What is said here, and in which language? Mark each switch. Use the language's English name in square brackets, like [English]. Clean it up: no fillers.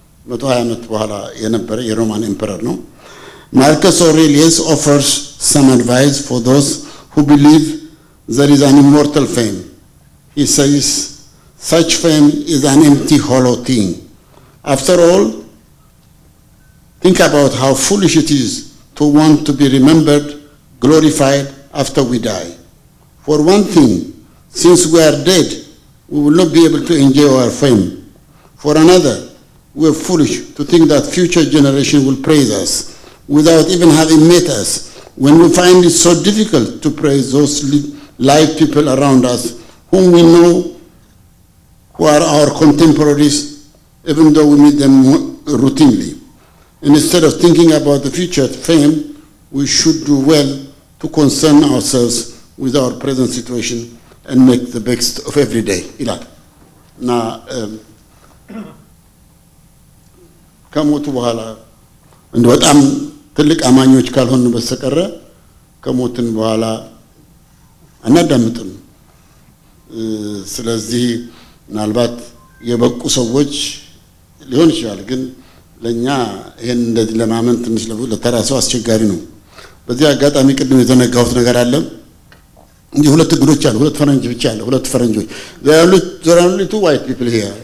[Amharic] 120 ዓመት በኋላ የነበረ የሮማን ኤምፐረር ነው። [English] Marcus Aurelius offers some advice for those who believe there is an immortal fame. He says, such fame is an empty, hollow thing. After all, think about how foolish it is to want to be remembered, glorified after we die. For one thing, since we are dead, we will not be able to enjoy our fame. For another, we are foolish to think that future generations will praise us without even having met us, when we find it so difficult to praise those live people around us whom we know who are our contemporaries, even though we meet them routinely. And instead of thinking about the future fame, we should do well to concern ourselves with our present situation and make the best of every day. [Amharic] Now, ከሞቱ በኋላ እንደ በጣም ትልቅ አማኞች ካልሆኑ በስተቀር ከሞትን በኋላ አናዳምጥም። ስለዚህ ምናልባት የበቁ ሰዎች ሊሆን ይችላል፣ ግን ለኛ ይሄን እንደዚህ ለማመን ትንሽ ለተራሰው አስቸጋሪ ነው። በዚህ አጋጣሚ ቅድም የተነጋሁት ነገር አለ። እንጂ ሁለት እንግዶች አሉ፣ ሁለት ፈረንጅ ብቻ አለ፣ ሁለት ፈረንጆች። [English] there are only two white people here.